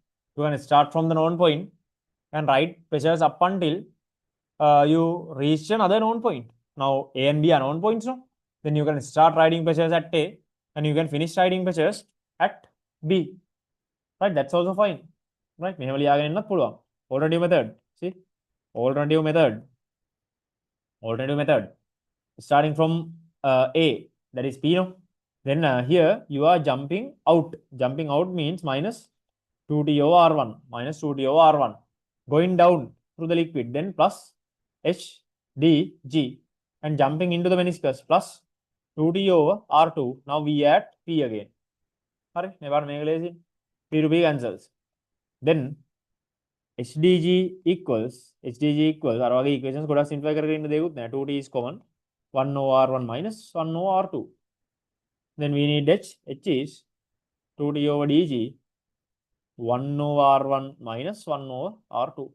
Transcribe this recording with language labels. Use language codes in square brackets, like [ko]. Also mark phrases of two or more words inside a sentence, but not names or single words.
[en] You can start from the known point and write pressures up until you reach another known point. Now A and B are known points, no? Then you can start writing pressures at A and you can finish writing pressures at B. Right? That's also fine. Right? [si] මෙහෙම ලියාගෙන ඉන්නත් පුළුවන්. [en] Alternative method. See? Alternative method. Alternative method. Starting from A, that is P, no? Then here you are jumping out. Jumping out means minus 2T over R1. Minus 2T over R1. Going down through the liquid. Then plus H, D, G. And jumping into the meniscus. Plus 2T over R2. Now we add P again. Hurry, never make lazy. P to P cancels. Then HDG equals [si] අර වගේ equations ගොඩක් simplify කරගෙන ඉන්න දෙයක්වත් නෑ. [en] 2T is common. 1 over R1 minus 1 over R2. Then we need H. H is 2T over dg 1 over R1 minus 1 over R2.